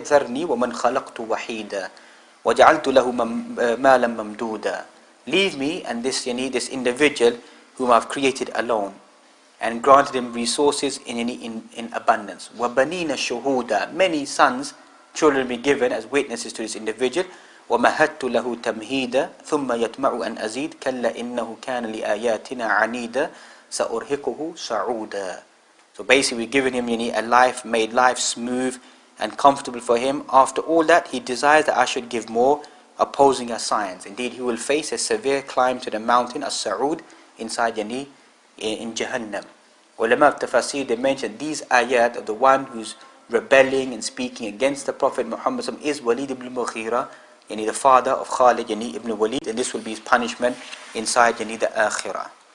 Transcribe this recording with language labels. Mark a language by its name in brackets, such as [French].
[Arabic] ذَرْنِي وَمَنْ خَلَقْتُ وَحِيدًا وَجَعَلْتُ لَهُ مَالًا مَمْدُودًا. [English] Leave me and this individual whom I've created alone, and granted him resources in abundance. [Arabic] وَبَنِينَ شُهُودًا. [English] Many sons, children will be given as witnesses to this individual. [Arabic] وَمَهَدْتُ لَهُ تَمْهِيدًا ثُمَّ يَطْمَعُ أَنْ أَزِيدَ كَلَّا إِنَّهُ كَانَ لِآيَاتِنَا عَنِيدًا سَأُرْهِقُهُ صَعُودًا. [English] So basically we've given him a life, made life smooth and comfortable for him. After all that, he desires that I should give more, opposing our science. Indeed, he will face a severe climb to the mountain, as-Sa'ud, inside in Jahannam. Ulama of Tafasir, they mentioned these ayat of the one who's rebelling and speaking against the Prophet Muhammad is Walid ibn Mughira, the father of Khalid ibn Waleed, and this will be his punishment inside the Akhirah.